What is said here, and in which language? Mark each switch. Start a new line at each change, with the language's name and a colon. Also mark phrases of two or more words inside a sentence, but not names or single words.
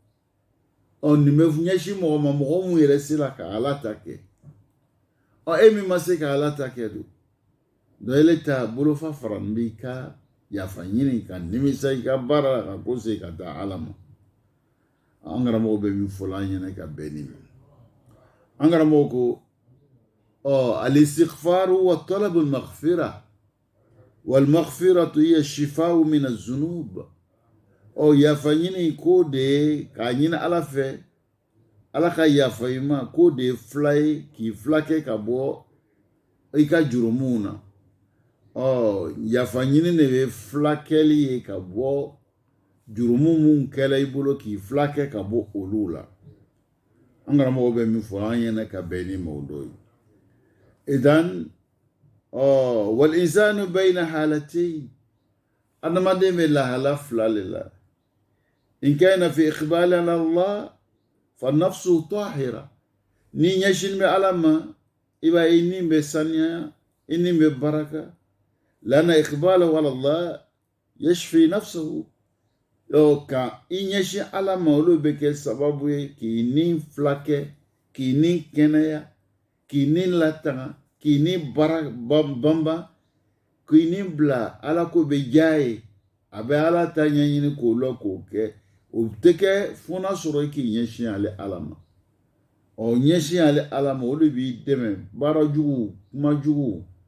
Bambara: nin bɛ ɲɛsin mɔgɔ ma mɔgɔ mun yɛrɛ sera ka ala ta kɛ e min ma se ka ala ta kɛ don donc ele ta bolofa fara n b'i ka yafa ɲini ka nimisa i ka baara la ka ko se ka taa ala ma an karamɔgɔ bɛ min fɔla an ɲɛna ka bɛn ni min an karamɔgɔ ko
Arabic: الاستغفار وطلب المغفرة والمغفرة هي شفاء من الذنوب
Bambara: yafa ɲini ko de ye k'a ɲini ala fɛ ala ka yafa i ma ko de ye fila ye k'i fila kɛ ka bɔ i ka jurumunw na yafa ɲini de bɛ fila kɛli ye ka bɔ jurumu mun kɛla i bolo k'i fila kɛ ka bɔ olu la an karamɔgɔ bɛ min fɔ an ɲɛna ka bɛn ni maaw dɔ ye idan
Arabic: والإنسان بين حالتين
Bambara: adamaden bɛ lahala fila de la
Arabic: إن كان في إقبال على الله فالنفس طاهرة
Bambara: ni ɲɛsin bɛ ala ma i b'a ye i ni bɛ saniya i ni bɛ baraka lana
Arabic: إقبالا على الله يشفي نفسه
Bambara: ka i ɲɛsin ala ma olu bɛ kɛ sababu ye k'i ni fila kɛ k'i ni kɛnɛya k'i ni latanga k'i ni bara banban k'i ni bila ala ko bɛ diya ye a bɛ ala ta ɲɛɲini k'o la k'o kɛ o tɛ kɛ fo n'a sɔrɔ i k'i ɲɛsin ale ala ma ɲɛsin ale ala ma o de b'i dɛmɛ baara jugu kuma jugu